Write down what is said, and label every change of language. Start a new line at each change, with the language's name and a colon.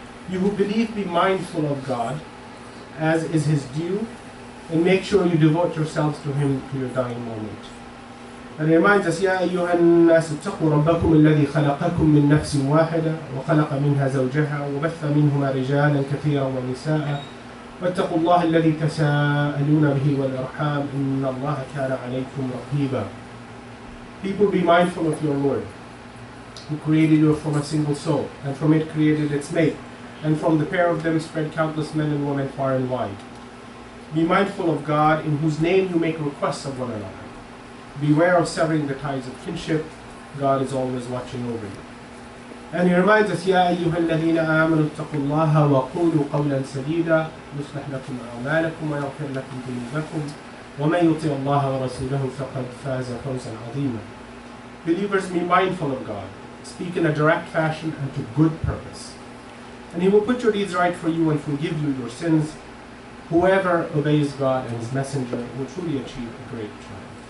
English: You who believe, be mindful of God, as is His due, and make sure you devote yourselves to Him to your dying moment. And it reminds us,
Arabic: يَا أَيُّهَا النَّاسُ اتَّقُوا رَبَّكُمُ الَّذِي خَلَقَكُم مِّن نَّفْسٍ وَاحِدَةٍ وَخَلَقَ مِنْهَا زَوْجَهَا وَبَثَّ مِنْهُمَا رِجَالًا كَثِيرًا وَنِسَاءً واتقوا الله الذي تساءلون به والأرحام إن الله كان عليكم رقيبا.
English: People, be mindful of your Lord, who created you from a single soul, and from it created its mate, and from the pair of them spread countless men and women far and wide. Be mindful of God, in whose name you make requests of one another. Beware of severing the ties of kinship. God is always watching over you. And He reminds us,
Arabic: يَا أَيُّهَا الَّذِينَ آمَنُوا اتَّقُوا اللَّهَ وَقُولُوا قَوْلًا سَدِيدًا يُصْلِحْ لَكُمْ أَعْمَالَكُمْ وَيَغْفِرْ لَكُمْ ذُنُوبَكُمْ وَمَن يُطِعِ اللَّهَ وَرَسُولَهُ فَقَدْ فَازَ فَوْزًا عَظِيمًا.
English: Believers, be mindful of God. Speak in a direct fashion and to good purpose. And He will put your deeds right for you and forgive you your sins. Whoever obeys God and His messenger will truly achieve a great triumph.